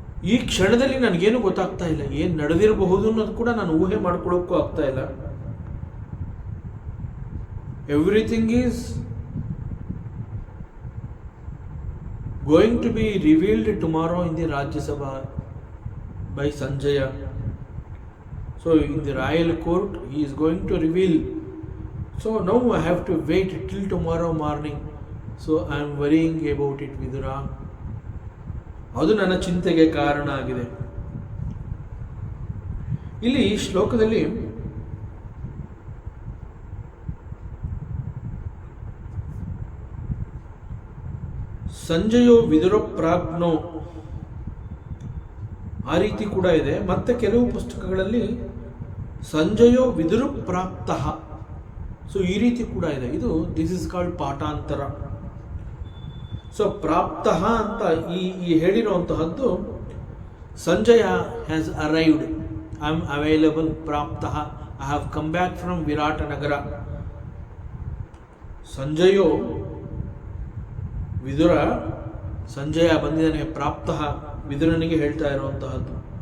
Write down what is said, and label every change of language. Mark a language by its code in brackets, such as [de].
[kn] ಈ ಕ್ಷಣದಲ್ಲಿ ನನಗೇನು ಗೊತ್ತಾಗ್ತಾ ಇಲ್ಲ. ಏನು ನಡೆದಿರಬಹುದು ಅನ್ನೋದು ಕೂಡ ನಾನು ಊಹೆ ಮಾಡ್ಕೊಳ್ಳೋಕ್ಕೂ ಆಗ್ತಾ ಇಲ್ಲ. [en] Everything is going to be revealed tomorrow in the Rajya Sabha by Sanjaya. So in the royal court he is going to reveal. So now I have to wait till tomorrow morning. So I am worrying about it, Vidura. [kn] ಅದು ನನ್ನ ಚಿಂತೆಗೆ ಕಾರಣ ಆಗಿದೆ. ಇಲ್ಲಿ ಈ ಶ್ಲೋಕದಲ್ಲಿ [sa] ಸಂಜಯೋ ವಿದುರ ಪ್ರಾಜ್ಞೋ [kn] ಆ ರೀತಿ ಕೂಡ ಇದೆ. ಮತ್ತೆ ಕೆಲವು ಪುಸ್ತಕಗಳಲ್ಲಿ [sa] ಸಂಜಯೋ ವಿದುರ ಪ್ರಾಪ್ತ. [kn] ಸೊ ಈ ರೀತಿ ಕೂಡ ಇದೆ. ಇದು [en] this is called [kn] ಪಾಠಾಂತರ. ಸೊ ಪ್ರಾಪ್ತ ಅಂತ ಈ ಹೇಳಿರುವಂತಹದ್ದು [en] Sanjaya has arrived. I am available. Praptaha. I have come back from Viratanagara. [kn] ಸಂಜಯೋ Vidura Sanjay ಬಂದಿದ್ದಾನೆ, ಪ್ರಾಪ್ತಃ ವಿದುರನಿಗೆ ಹೇಳ್ತಾ ಇರುವಂತಹದ್ದು.